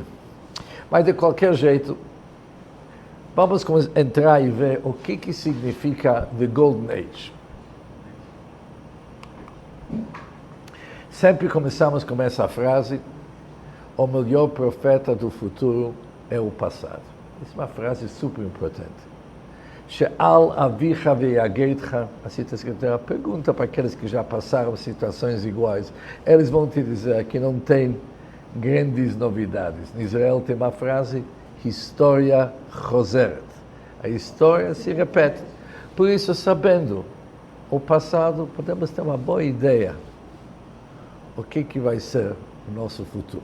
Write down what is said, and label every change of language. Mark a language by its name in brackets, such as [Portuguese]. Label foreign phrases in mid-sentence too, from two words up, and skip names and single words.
[Portuguese] Mas, de qualquer jeito, vamos entrar e ver o que significa The Golden Age. Sempre começamos com essa frase: o melhor profeta do futuro é o passado. Essa é uma frase super importante. [Hebrew] שאל אביך ויגדך, [Portuguese] assim está escrito, a pergunta para aqueles que já passaram situações iguais. Eles vão te dizer que não tem grandes novidades. Em Israel tem uma frase: [Hebrew] היסטוריה חוזרת. [Portuguese] A história se repete. Por isso, sabendo o passado, podemos ter uma boa ideia o que vai ser o nosso futuro.